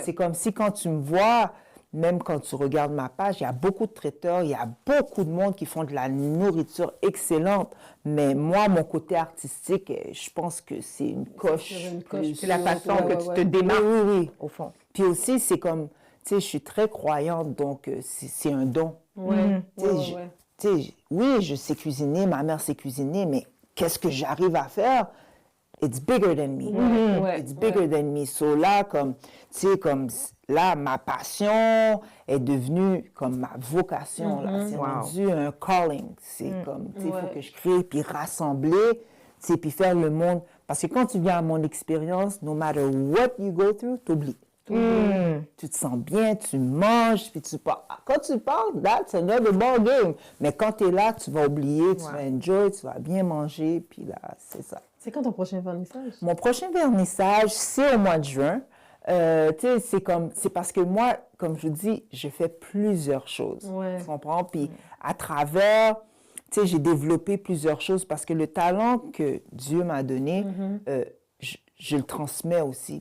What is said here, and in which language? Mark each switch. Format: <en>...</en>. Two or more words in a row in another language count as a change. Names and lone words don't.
<fr>C'est comme si quand tu me vois, même quand tu regardes ma page, il y a beaucoup de traiteurs, il y a beaucoup de monde qui font de la nourriture excellente, mais moi, mon côté artistique, je pense que c'est une coche. sur une coche. C'est la façon Ouais, que ouais, tu ouais. te démarques, Oui, oui, oui. au fond. Puis aussi, c'est comme, tu sais, je suis très croyante, donc c'est un don. Ouais, Tu sais, ouais, je- ouais. tu sais, oui, je sais cuisiner, ma mère sait cuisiner, mais qu'est-ce que j'arrive à faire?</fr> <en>It's bigger than me.</en> <fr>ouais,</fr> <en>It's bigger</en> <fr>ouais.</fr> <en>than me.</en> <fr>So là, comme, tu sais, comme là, ma passion est devenue comme ma vocation. Là. C'est Wow. rendu un calling. C'est comme, tu sais, il Ouais. faut que je crée, puis rassembler, tu sais, puis faire le monde. Parce que quand tu viens à mon expérience,</fr> <en>no matter what you go through,</en> <fr>t'oublies. Tu te sens bien, tu manges, puis tu parles. Quand tu parles,</fr> <en>that's another ball game.</en> <fr>Mais quand tu es là, tu vas oublier, tu vas enjoy, tu vas bien manger, puis là, c'est ça. C'est quand ton prochain vernissage? Mon prochain vernissage, c'est au mois de juin. Tu sais, c'est parce que moi, comme je vous dis, je fais plusieurs choses. Ouais. Tu comprends? Puis à travers, tu sais, j'ai développé plusieurs choses parce que le talent que Dieu m'a donné, je le transmets aussi.</fr>